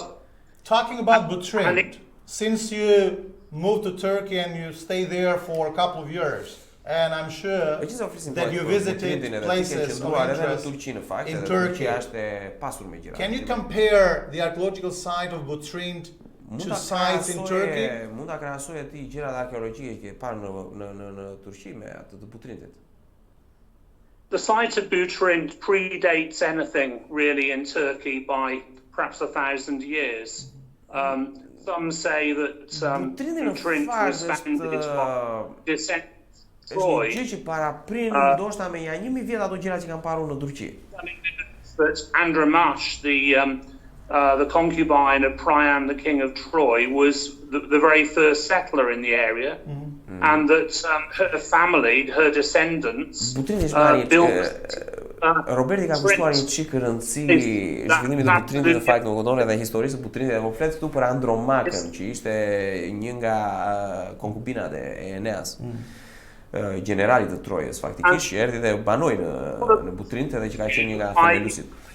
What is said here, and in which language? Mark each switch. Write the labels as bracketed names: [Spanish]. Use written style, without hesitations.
[English] Well, talking about Butrint, since you moved to Turkey and you stayed there for a couple of years, and I'm sure that you visited places of interest in Turkey, can you compare the archaeological site of Butrint to sites in Turkey? [Albanian] Mund ta krahasoj aty gjërat arkeologjike që parë në Turqi me atë të Butrintit. [English] The site of Butrint predates anything really in Turkey by perhaps 1,000 years. Some say that Butrint was founded by descendants of Troy. [Albanian] Është gjë që paraprin ndoshta me 1000 vjet ato gjëra që kanë parur në Turqi. [English] That Andramash, the concubine of Priam, the king of Troy, was the very first settler in the area, and that her family, her descendants, built. [Albanian] Roberti ka kushtuar një çik rëndësi zhvillimit të Butrintit në fakt nuk edhe historisë së Butrintit dhe po flet këtu për Andromakën, që ishte një nga konkubinat e Eneas. Generalit të Trojës faktikisht që erdhi dhe banoi në Butrint edhe që ka qenë një nga themelusit.